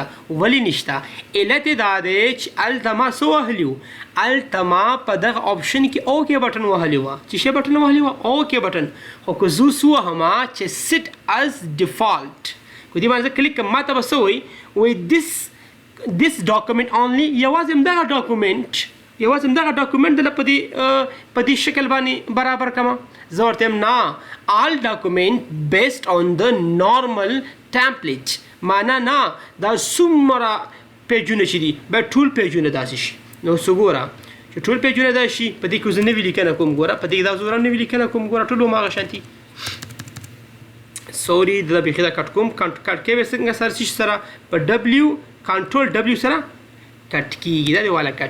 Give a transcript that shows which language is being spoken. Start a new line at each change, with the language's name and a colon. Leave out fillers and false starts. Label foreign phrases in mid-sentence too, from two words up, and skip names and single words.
Pashto: ولې نشته؟ علت یې دا دی چې هلته ما څه وهلي وو؟ هلته ما په دغه آپشن کې
English: OK button
Pashto: وهلی وه. چې څه بټن وهلی وه؟
English: OK button.
Pashto: خو که زه څه وهمه چې
English: set as default,
Pashto: که دې باندې زه کلیک کړم ما ته به څه وایي؟
English: وایي this document only،
Pashto: یوازې همدغه ډاکومنټ، یوازې همدغه ډاکومنټ دله په دې شکل باندې برابر کړم. زه ورته یم نه،
English: all document based on the normal template.
Pashto: معنا نه دا څومره پیجونه چې دي باید ټول پیجونه داسې شي. نو څه ګوره چې ټول پیجونه داسې شي، په دې کې زه نوې لیکنه کوم، ګوره په دې کې دا زه نوې لیکنه کوم، ګوره ټول هماغه شانتي. سوري دا بیخي دا کټ کوم، کټ کوي څنګه سره چې سره په
English: W control W
Pashto: سره کټ کېږي، دا دی والا کټ.